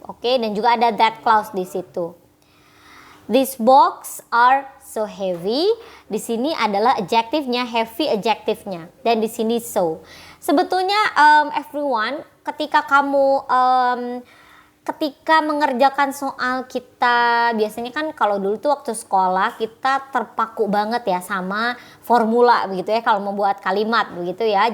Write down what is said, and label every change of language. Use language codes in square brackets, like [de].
[id] Oke, dan juga ada that clause di situ. [en] These books are so heavy. [id] Di sini adalah adjektifnya, heavy adjektifnya. Dan di sini so. Sebetulnya everyone, ketika kamu ketika mengerjakan soal kita, biasanya kan kalau dulu tuh waktu sekolah kita terpaku banget ya sama formula begitu ya kalau membuat kalimat begitu ya.